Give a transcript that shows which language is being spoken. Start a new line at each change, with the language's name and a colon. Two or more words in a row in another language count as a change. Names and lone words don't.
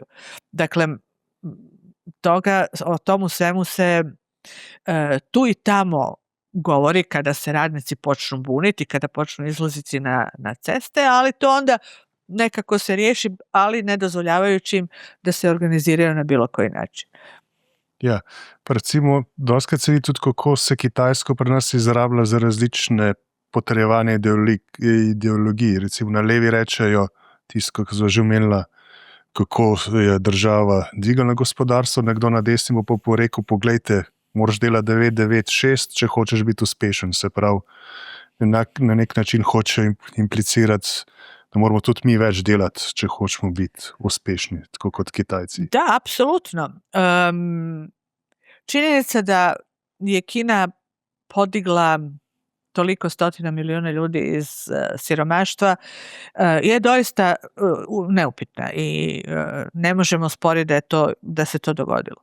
Croatian: Dakle, o tomu svemu se tu i tamo govori kada se radnici počnu buniti, kada počnu izlaziti na ceste, ali to onda nekako se riješi, ali ne dozvoljavajući im da se organiziraju na bilo koji način.
Slovenian: Ja, pa recimo, doskrat se vidi tudi, kako se Kitajsko pri nas izrablja za različne potrjevanje ideologij. Recimo na levi rečejo tisto, ko so že omenila, kako je država dvigala gospodarstvo, nekdo na desni bo pa rekel, poglejte, moraš delati 9-9-6, če hočeš biti uspešen. Se pravi, na nek način hoče implicirati, da moramo tudi mi več delati, če hočemo biti uspešni, tako kot Kitajci.
Croatian: Da, apsolutno. Činjenica da je Kina podigla toliko stotina milijuna ljudi iz siromaštva je doista neupitna i ne možemo sporiti da se to dogodilo.